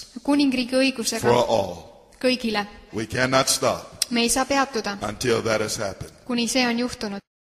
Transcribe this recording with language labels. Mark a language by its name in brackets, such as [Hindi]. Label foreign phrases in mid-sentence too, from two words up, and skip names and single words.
[Estonian] kuningriigi õigusega [English] for all. [Estonian] kõigile. [English] We cannot stop [Estonian] Me ei saa peatuda, [English] until that has happened. [Estonian] kuni see on juhtunud.